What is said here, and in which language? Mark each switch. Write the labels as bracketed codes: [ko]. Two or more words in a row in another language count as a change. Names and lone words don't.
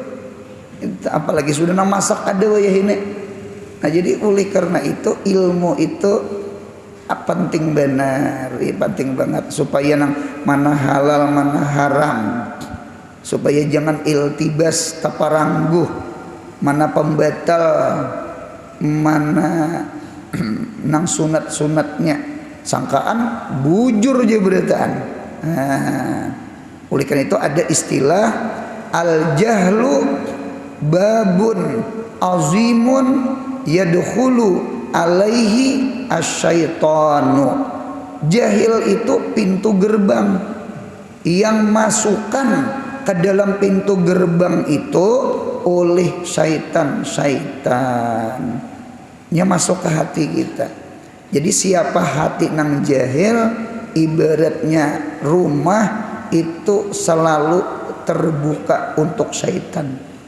[bjn] Apalagi sudah nang masak ada ya ini. Nah, jadi oleh karena itu ilmu itu penting benar, penting banget supaya nang mana halal mana haram, supaya jangan iltibas taparangguh, mana pembatal, mana nang sunat-sunatnya, sangkaan bujur aja berataan. [id] Oleh karena itu ada istilah [ar] الجهل باب عظيم يدخل عليه الشيطان. [id] Jahil itu pintu gerbang yang masukkan ke dalam pintu gerbang itu oleh syaitan-syaitannya masuk ke hati kita. [bjn] Jadi siapa hati nang jahil, ibaratnya rumah itu selalu terbuka untuk syaitan.